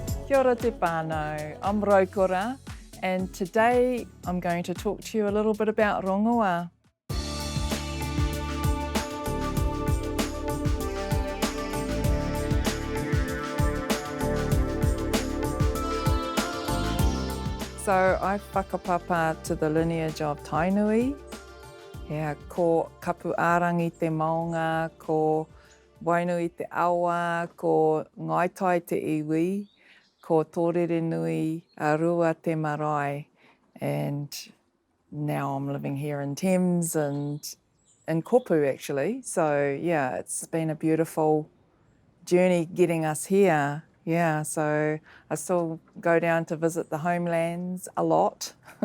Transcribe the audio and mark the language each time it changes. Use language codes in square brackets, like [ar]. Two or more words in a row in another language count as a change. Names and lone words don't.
[mi] Kia ora te whānau, [en] I'm Raukura, and today I'm going to talk to you a little bit about rongoā. So I whakapapa to the lineage of Tainui. [mi] Ko kapu ārangi te maunga, ko wainui te awa, ko ngaitai te iwi, ko tōrere nui a rua te marae. [en] And now I'm living here in Thames and in Kopu actually. So yeah, it's been a beautiful journey getting us here. Yeah, so I still go down to visit the homelands a lot.